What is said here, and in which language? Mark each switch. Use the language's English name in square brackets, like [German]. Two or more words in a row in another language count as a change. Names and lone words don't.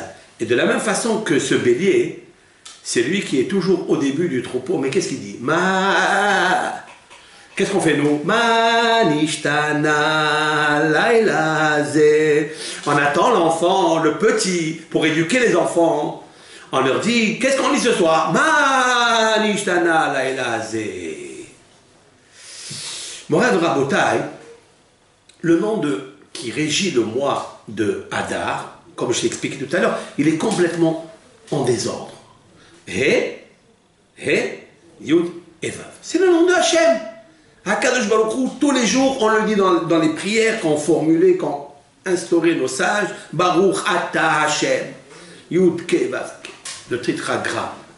[French] Et de la même façon que ce bélier, c'est lui qui est toujours au début du troupeau. Mais qu'est-ce qu'il dit? Ma, Qu'est-ce qu'on fait nous? [Hebrew] מה נשתנה לילה זה. [French] On attend l'enfant, le petit, pour éduquer les enfants. On leur dit, qu'est-ce qu'on dit ce soir? [Hebrew] מה נשתנה לילה זה. מורי ורבותי, [French] le nom qui régit le mois de Hadar, comme je l'ai expliqué tout à l'heure, il est complètement en désordre. He, Yud et Vav. C'est le nom de Hachem. [Hebrew] הקדוש ברוך הוא, [French] tous les jours, on le dit dans les prières qu'on formulait, qu'on instaurait nos sages, [Hebrew] ברוך אתה השם, יוד קה ואו קה, le tétragramme.